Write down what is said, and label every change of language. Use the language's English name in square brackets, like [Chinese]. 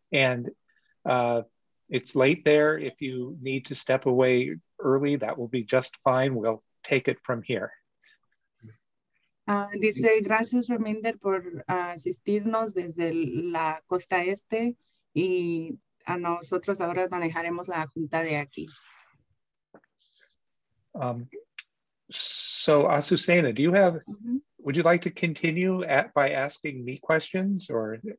[English] And it's late there. If you need to step away early, that will be just fine. We'll take it from here. [Spanish] Dice gracias, Reminder, por asistirnos desde la costa este, y a nosotros ahora manejaremos la junta de aquí. [English] So Azucena, do you have, would you like to continue by asking me questions, or?